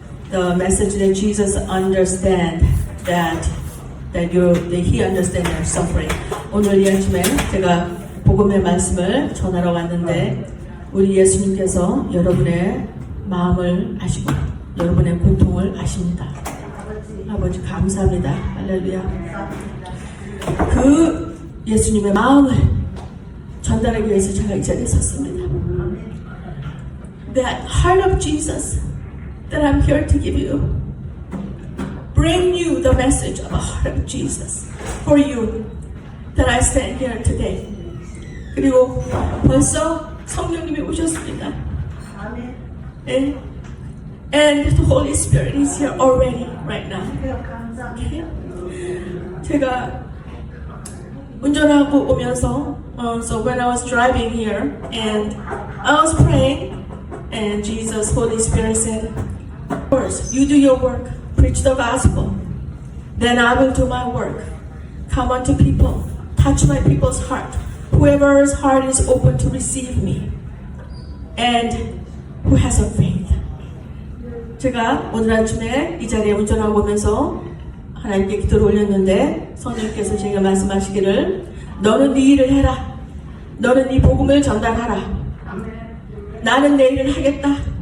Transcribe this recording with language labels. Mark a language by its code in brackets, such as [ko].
[en] The message that Jesus understands that He understands your suffering. [ko] 오늘 이 아침에 제가 복음의 말씀을 전하러 왔는데 우리 예수님께서 여러분의 마음을 아시고 여러분의 고통을 아십니다. 아버지 감사합니다. 할렐루야. 그 예수님의 마음을 전달하기 위해서 제가 이 자리에 섰습니다. [en] That heart of Jesus that I'm here to give you. Bring you the message of the heart of Jesus for you that I stand here today. [ko] 그리고 벌써 성령님이 오셨습니다. [en] And the Holy Spirit is here already right now. Okay? [ko] 제가 운전하고 오면서 [en] so when I was driving here and I was praying and Jesus, Holy Spirit said, first, you do your work, preach the gospel, then I will do my work. Come unto people, touch my people's heart. Whoever's heart is open to receive me and who has a faith. [ko] 제가 오늘 아침에 이 자리에 운전하고 오면서 하나님께 기도를 올렸는데 성령님께서 제가 말씀하시기를 너는 네 일을 해라. 너는 네 복음을 전달하라. 나는 내 일을 하겠다.